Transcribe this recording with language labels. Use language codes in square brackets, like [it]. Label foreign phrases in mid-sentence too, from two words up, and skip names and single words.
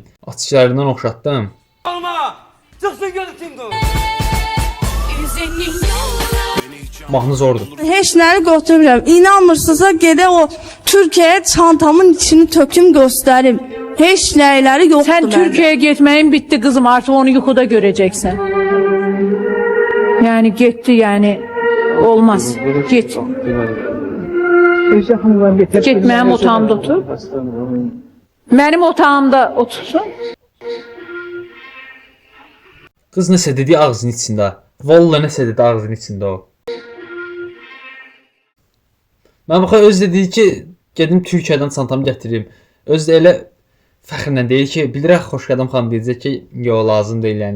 [az] Açıqlarından oxşatdım. Olma, çıksın gözü kimdi o? Mahnı zordur. Heç nəyi götürmürəm. İnanmırsınızsa gedək o Türkiyəyə çantamın içini töküm göstərim. Heç nəyləri yoxdur. [tr] Sen Türkiye'ye gitmeyin bitti kızım, artık onu yuxuda göreceksin. Yani gitti yani olmaz. Git. Git benim otağımda otur. Benim otağımda otursun. [az] Qız nəsə dedi ağzının içində. Vallahi nəsə dedi ağzının içində o. Mən baxa öz də deyir ki, gedim Türkiyədən çantamı gətirim. Öz də elə fəxrlə deyir ki, bilirəm Xoşqədəm xanım deyəcək ki, yo lazım deyil yəni.